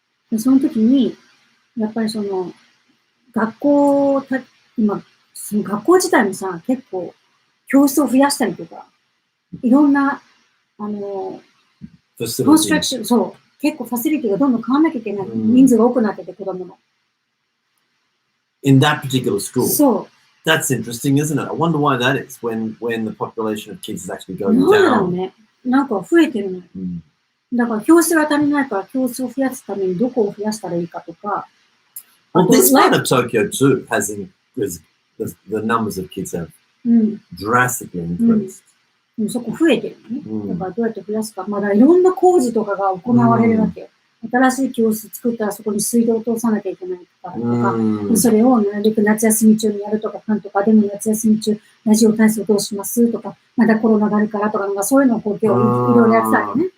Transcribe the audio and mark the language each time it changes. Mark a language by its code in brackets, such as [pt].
[ja] でその時に、やっぱり学校、今、その学校自体もさ、結構、教室を増やしたりとか、いろんな、コンストラクション、そう、結構ファシリティがどんどん変わんなきゃいけない。人数が多くなってて、子供の。 [en] In that particular school. [ja] そう。 [en] That's interesting, isn't it? I wonder why that is when the population of kids is actually going down. [ja] なんでだろうね。なんか増えてるの。だから教室が足りないから教室を増やすためにどこを増やしたらいいかとか。 [en] Well, this part of Tokyo too has the numbers of kids have drastically increased. [ja] そこ増えてるのね。だからどうやって増やすか。まだいろんな工事とかが行われるわけよ。新しい教室作ったらそこに水道を通さなきゃいけないとか、それをなるべく夏休み中にやるとか、なんとか、でも夏休み中、ラジオ体操どうしますとか、まだコロナがあるからとか、なんかそういうのをこう、いろいろやってたよね。